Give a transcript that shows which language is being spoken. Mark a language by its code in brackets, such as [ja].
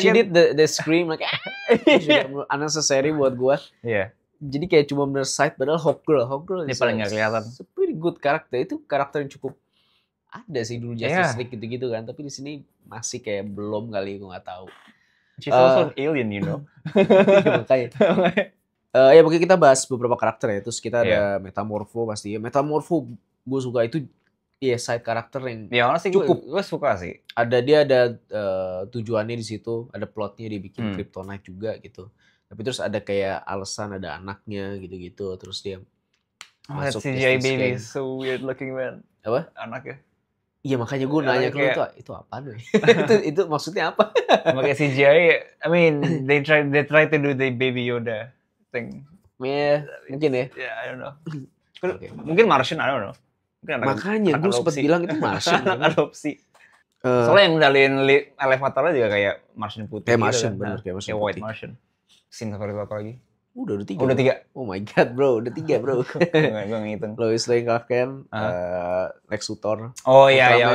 [en] She did the scream like unnecessary [id] buat gua. Iya. Jadi kayak cuma bener side, padahal Hawkgirl dia paling nggak kelihatan. [en] Pretty good karakter. [id] Itu karakter yang cukup ada sih dulu Justice League gitu-gitu kan. Tapi di sini masih kayak belum kali, gue nggak tahu. [en] She's also an alien, you know. [id] Makanya. Ya mungkin kita bahas beberapa karakter ya. Terus kita ada Metamorpho pasti. Metamorpho gue suka itu. Iya, side karakter yang cukup. Gue suka sih. Dia ada tujuannya di situ, ada plotnya, dia bikin Kryptonite juga gitu. Tapi terus ada kayak alasan, ada anaknya gitu-gitu. Terus dia masuk [en] CGI baby so weird looking man. [id] Apa? Anaknya. Iya, makanya gue nanya ke lu itu apa nih? itu maksudnya apa? Pakai [en] CGI, I mean they try to do the baby Yoda thing. [id] Ya, mungkin ya. [en] Yeah, I don't know. [id] Mungkin [en] Martian, I don't know. [id] Makanya gue sempat bilang itu Martian. Adopsi. Soalnya yang ngendaliin elevatornya juga kayak Martian putih. Kayak Martian, gitu, bener. Kayak Martian putih. [en] White Martian. [id] Scene favorit apa lagi? Udah 3. Udah 3. [en] Oh my god bro, [id] udah 3 [en] bro. [id] Gue ngitung. Lois Lane, Clark Kent, Lex Luthor. Oh iya.